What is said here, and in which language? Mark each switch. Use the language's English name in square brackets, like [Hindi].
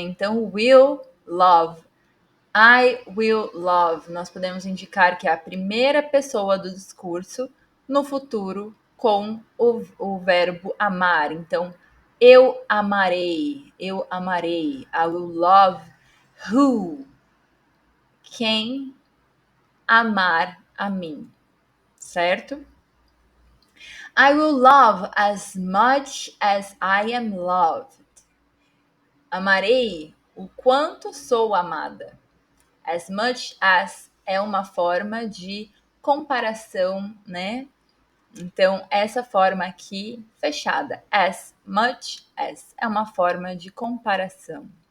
[Portuguese] Então, [English] will love, I will love, [Portuguese] nós podemos indicar que é a primeira pessoa do discurso no futuro com o verbo amar. Então, eu amarei, [English] I will love who, [Portuguese] quem amar a mim, certo? [English] I will love as much as I am loved. [Portuguese] Amarei o quanto sou amada. [English] As much as [Portuguese] é uma forma de comparação, né? Então, essa forma aqui, fechada, [English] as much as, [Portuguese] é uma forma de comparação.